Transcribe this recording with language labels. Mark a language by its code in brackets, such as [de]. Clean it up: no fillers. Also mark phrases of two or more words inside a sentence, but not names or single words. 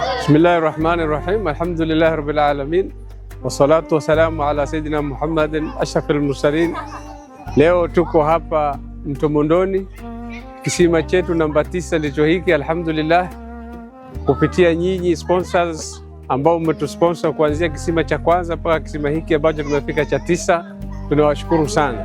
[ar] بسم الله الرحمن الرحيم. الحمد لله رب العالمين. والصلاة والسلام على سيدنا محمد أشرف المرسلين. [sw] Leo tuko hapa Mto Mondoni, kisima chetu namba 9 ndicho hiki. Alhamdulillah, kupitia nyinyi sponsors ambao mmetusponsor kuanzia kisima cha kwanza mpaka kisima hiki ambacho tumefika cha 9, tunawashukuru sana.